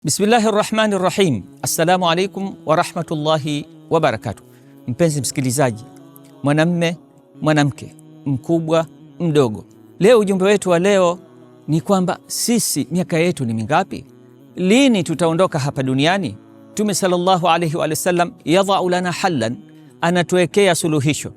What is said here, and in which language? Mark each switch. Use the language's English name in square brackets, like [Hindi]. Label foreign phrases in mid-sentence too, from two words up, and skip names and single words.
[Arabic] بسم الله الرحمن الرحيم. السلام عليكم ورحمة الله وبركاته. [Swahili] Mpenzi msikilizaji, mwanamme, mwanamke, mkubwa, mdogo, leo ujumbe wetu wa leo ni kwamba sisi miaka yetu ni mingapi? Lini tutaondoka hapa duniani? Mtume [Arabic] صلى الله عليه وسلم يضع لنا حلا, [Swahili] anatuwekea suluhisho.